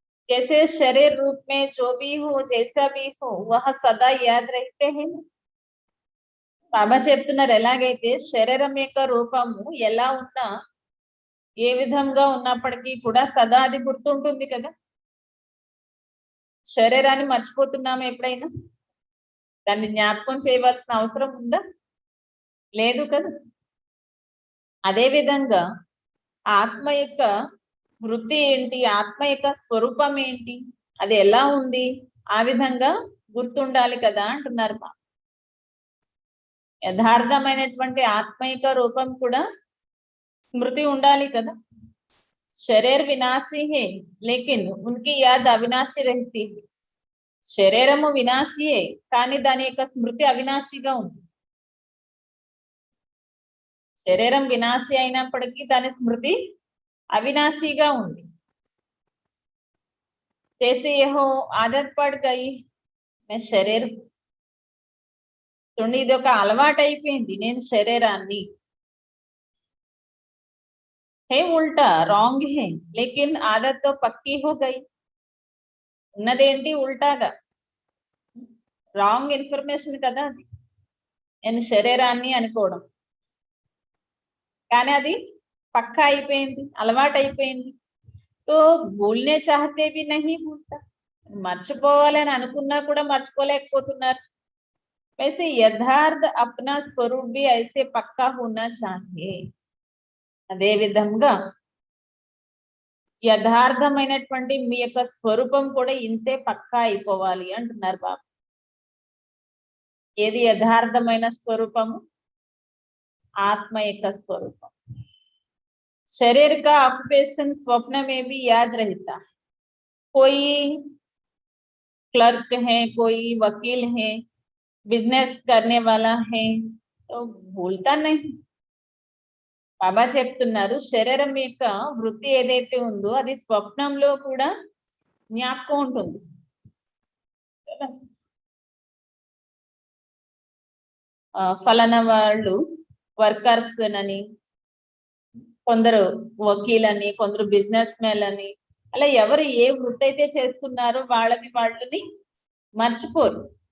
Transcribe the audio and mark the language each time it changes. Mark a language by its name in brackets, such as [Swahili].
[Hindi] जैसे शरीर रूप में जो भी हो जैसा भी हो वह सदा याद रहते हैं. [Telugu] బాబా చెప్తున్నారు ఎలాగైతే శరీరం యొక్క రూపము ఎలా ఉన్నా ఏ విధంగా ఉన్నప్పటికీ కూడా సదా అది గుర్తుంటుంది కదా. శరీరాన్ని మర్చిపోతున్నాము ఎప్పుడైనా? దాన్ని జ్ఞాపకం చేయవలసిన అవసరం ఉందా? లేదు కదా. అదే విధంగా ఆత్మ యొక్క వృత్తి ఏంటి, ఆత్మ యొక్క స్వరూపం ఏంటి, అది ఎలా ఉంది, ఆ విధంగా గుర్తుండాలి కదా అంటున్నారు. యథార్థమైనటువంటి ఆత్మ యొక్క రూపం కూడా స్మృతి ఉండాలి కదా. [Hindi] శరీర్ వినాశీ హే లేకిన్ ఉన్కి యాద్ అవినాశి రహతీ హై. [Telugu] శరీరము వినాశీయే కానీ దాని యొక్క స్మృతి అవినాశిగా ఉంది. శరీరం వినాశి అయినప్పటికీ దాని స్మృతి అవినాశిగా ఉంది. [Hindi] जैसे यह आदत पड़ गई मैं शरीर [Telugu] చూడండి, ఇది ఒక అలవాటు అయిపోయింది. నేను శరీరాన్ని [Hindi] है उल्टा रॉन्ग है लेकिन आदत तो पक्की हो गई. [Telugu] ఉన్నదేంటి ఉల్టాగా రాంగ్ ఇన్ఫర్మేషన్ కదా అది. నేను శరీరాన్ని అనుకోవడం కానీ అది పక్కా అయిపోయింది, అలవాటు అయిపోయింది. [Hindi] తో భూల్నే చాహతే భీ నహీ భూల్తా. [Telugu] మర్చిపోవాలని అనుకున్నా కూడా మర్చిపోలేకపోతున్నారు. [Hindi] वैसे यथार्थ अपना स्वरूप भी ऐसे पक्का होना चाहिए. [Telugu] అదే విధంగా యథార్థమైనటువంటి మీ యొక్క స్వరూపం కూడా ఇంతే పక్కా అయిపోవాలి అంటున్నారు బాబా. ఏది యథార్థమైన స్వరూపము? ఆత్మ యొక్క స్వరూపం. [Hindi] शरीर का ऑक्यूपेशन स्वप्न में भी याद रहता है. कोई क्लर्क है, कोई वकील है, बिजनेस करने वाला है, तो भूलता नहीं. [Telugu] బాబా చెప్తున్నారు శరీరం యొక్క వృత్తి ఏదైతే ఉందో అది స్వప్నంలో కూడా జ్ఞాపకం ఉంటుంది. ఫలానా వాళ్ళు వర్కర్స్ అని, కొందరు వకీలని, కొందరు బిజినెస్ మ్యాన్ అని, అలా ఎవరు ఏ వృత్తి అయితే చేస్తున్నారో వాళ్ళని మర్చిపోరు.